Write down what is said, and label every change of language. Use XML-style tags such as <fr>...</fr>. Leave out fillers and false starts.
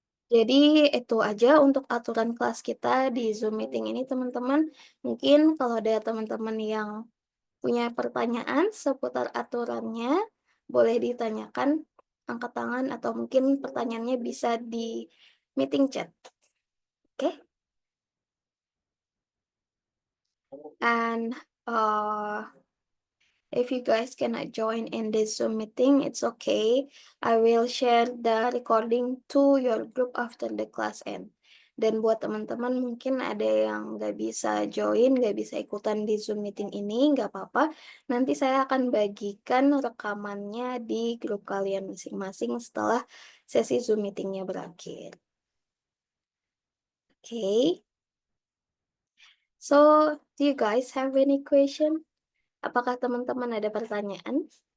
<id>Jadi itu aja untuk aturan kelas kita di Zoom meeting ini teman-teman. Mungkin kalau ada teman-teman yang punya pertanyaan seputar aturannya, boleh ditanyakan, angkat tangan, atau mungkin pertanyaannya bisa di meeting chat. Oke?</id> <en>And if you guys cannot join in this Zoom meeting, it's okay. I will share the recording to your group after the class end.</en> <id>Dan buat teman-teman mungkin ada yang nggak bisa join, nggak bisa ikutan di Zoom meeting ini, nggak apa-apa. Nanti saya akan bagikan rekamannya di grup kalian masing-masing setelah sesi Zoom meetingnya berakhir.</id> <en>Okay. So, do you guys have any question?</en> <id>Apakah teman-teman ada pertanyaan?</id>